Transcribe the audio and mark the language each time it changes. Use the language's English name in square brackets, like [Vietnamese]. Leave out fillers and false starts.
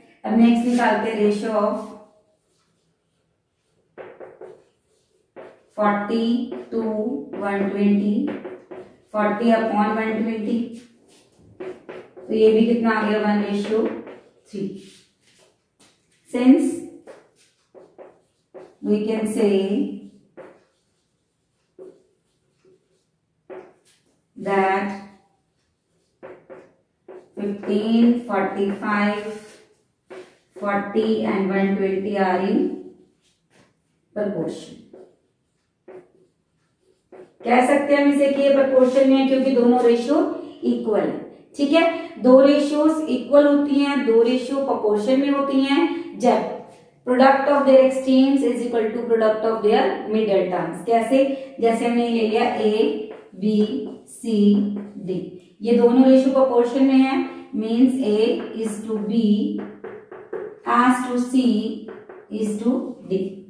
[Hindi] अब नेक्स्ट निकालते हैं रेशियो ऑफ 40 to 120, [English] 40 upon 120, [Hindi] तो ये भी कितना आ गया 1:3। [English] Since we can say that 15, 45, 40 and 120 are in proportion। [Hindi] कह सकते हैं हम इसे कि ये प्रपोर्शन में है क्योंकि दोनों रेशियो इक्वल है। ठीक है, दो रेशियोज इक्वल होती हैं, दो रेशियो प्रपोर्शन में होती हैं जब [English] Product of their extremes is equal to product of their middle terms. [Hindi] कैसे, जैसे हमने ले लिया ए बी सी डी, ये दोनों रेशियो प्रोपोर्शन में है, means [English] A is to B as to C is to D.